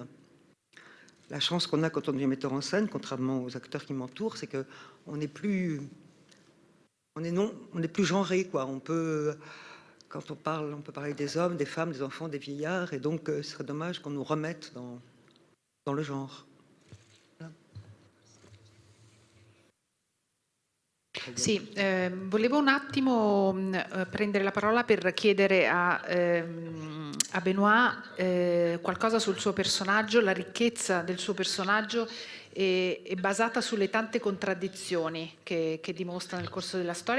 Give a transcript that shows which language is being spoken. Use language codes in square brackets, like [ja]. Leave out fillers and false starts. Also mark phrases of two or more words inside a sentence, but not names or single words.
[fr] La chance qu'on a quand on devient metteur en scène, contrairement aux acteurs qui m'entourent, c'est qu'on n'est plus, on est plus genré, quoi. On peut, quand on peut parler des hommes, des femmes, des enfants, des vieillards, et donc ce serait dommage qu'on nous remette dans le genre. Voilà. [it] Sì, volevo un attimo prendere la parola per chiedere a Benoît qualcosa sul suo personaggio. La ricchezza del suo personaggio è basata sulle tante contraddizioni che dimostra nel corso della storia.